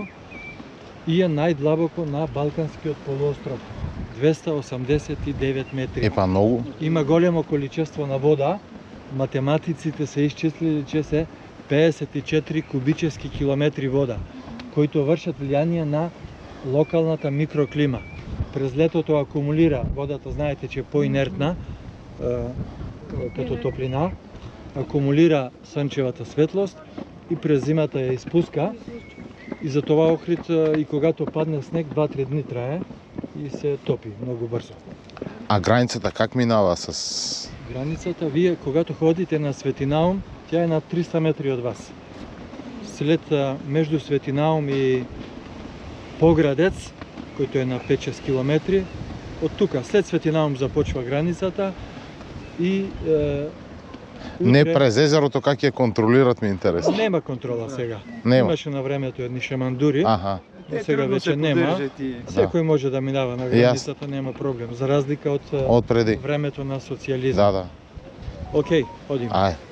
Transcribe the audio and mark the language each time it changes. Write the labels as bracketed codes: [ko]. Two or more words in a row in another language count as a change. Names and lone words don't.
[mk] И е најдлабоко на Балканскиот полуостров. 289 метри. Епа многу. Има големо количество на вода. Математиците се исчислили, че се 54 кубически километри вода, които вршат влијание на локалната микроклима. [bg] През летото акумулира, водата знаете, че е поинертна, като топлина, акумулира сончевата светлост и през зимата ја испуска. [mk] И за това Охрид и когато падне снег 2-3 дни трае и се топи многу брзо. [bg] А границата как минава с... [mk] Границата, вие когато ходите на Свети Наум, тя е на 300 метри од вас. [bg] След между Свети Наум и Поградец, којто е на 5-6 километри, од тука, след Свети Наум започва границата и... Не през езерото, как ја контролират, ми интересно. [mk] Нема контрола сега. Нема. Имаше на времето едни шамандури, Аха. сега вече нема. Секој може да минава на границата, нема проблем. За разлика од преди времето на социализм. Да. Океј, одиме. Ај.